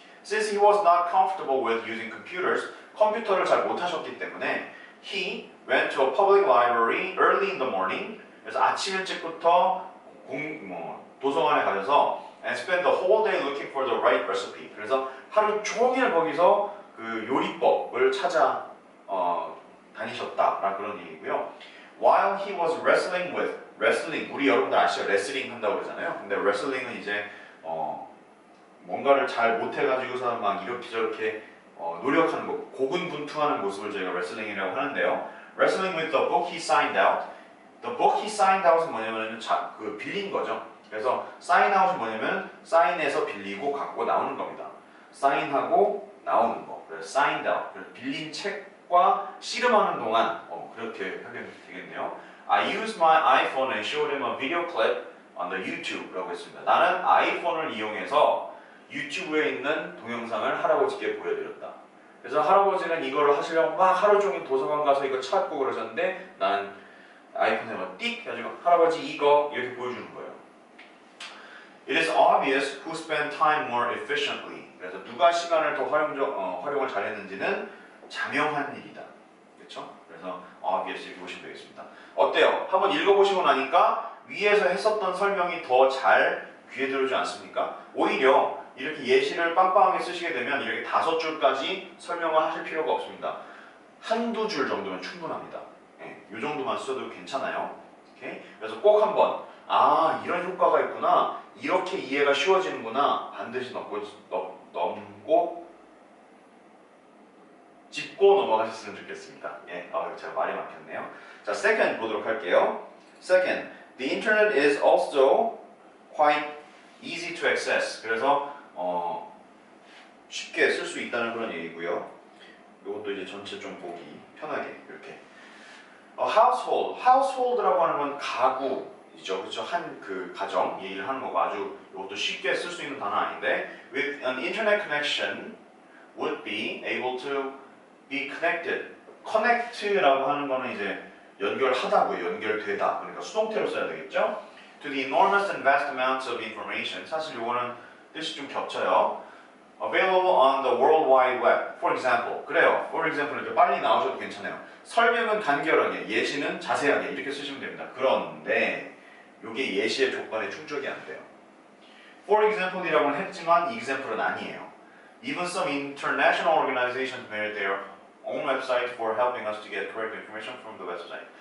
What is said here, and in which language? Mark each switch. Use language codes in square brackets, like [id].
[en] Since he was not comfortable with using computers, [ko] 컴퓨터를 잘 못하셨기 때문에 [en] he went to a public library early in the morning. [ko] 그래서 아침 일찍부터 도서관에 가셔서 [en] and spent the whole day looking for the right recipe. [ko] 그래서 하루 종일 거기서 그 요리법을 찾아 다니셨다라는 그런 얘기고요. [en] While he was wrestling with wrestling, [ko] 우리 여러분들 아시죠? 레슬링 한다고 그러잖아요. 근데 레슬링은 이제 뭔가를 잘 못해가지고서 막 이렇게 저렇게 노력하는 거, 고군분투하는 모습을 저희가 레슬링이라고 하는데요. [en] Wrestling with the book he signed out. The book he signed out [ko] 은 뭐냐면 그 빌린 거죠. 그래서 sign out이 뭐냐면 사인해서 빌리고 갖고 나오는 겁니다. 사인하고 나오는 거. 그래서 signed out. 그래서 빌린 책과 씨름하는 동안 그렇게 하면 되겠네요. [en] I used my iPhone and showed him a video clip on the YouTube라고 했습니다. [ko] 나는 아이폰을 이용해서 유튜브에 있는 동영상을 할아버지께 보여드렸다. 그래서 할아버지는 이거를 하시려고 막 하루 종일 도서관 가서 이거 찾고 그러셨는데 나는 아이폰에 막 띡 해가지고 할아버지 이거 이렇게 보여주는 거예요. [en] It is obvious who spent time more efficiently. [ko] 그래서 누가 시간을 더 활용을 잘했는지는 자명한 일이다. 그렇죠? 그래서 obvious 이렇게 보시면 되겠습니다. 어때요? 한번 읽어보시고 나니까 위에서 했었던 설명이 더 잘 귀에 들어오지 않습니까? 오히려 이렇게 예시를 빵빵하게 쓰시게 되면 이렇게 5줄까지 설명을 하실 필요가 없습니다. 한두 줄 정도면 충분합니다. 이 정도만 써도 괜찮아요. 오케이? 그래서 꼭 한번 이런 효과가 있구나, 이렇게 이해가 쉬워지는구나 반드시 넘고 짚고 넘어가셨으면 좋겠습니다. 제가 말이 막혔네요. 자, second 보도록 할게요. [en] Second, the internet is also quite easy to access. [ko] 그래서 쉽게 쓸 수 있다는 그런 얘기고요. 이것도 이제 전체 좀 보기 편하게 이렇게. household라고 하는 건 가구이죠, 그렇죠? 한 그 가정 얘기를 하는 거고 아주 이것도 쉽게 쓸 수 있는 단어 아닌데, [en] with an internet connection would be able to be connected. [ko] connect라고 하는 거는 이제 연결하다고요, 연결되다. 그러니까 수동태로 써야 되겠죠? [en] To the enormous and vast amounts of information. [ko] 사실 이거는 뜻이 좀 겹쳐요. [en] Available on the World Wide Web. For example. [ko] 그래요. For example 이렇게 빨리 나오셔도 괜찮아요. 설명은 간결하게, 예시는 자세하게 이렇게 쓰시면 됩니다. 그런데 이게 예시의 조건에 충족이 안 돼요. For example이라고는 했지만 example은 아니에요. [en] Even some international organizations made their own website for helping us to get correct information from the website.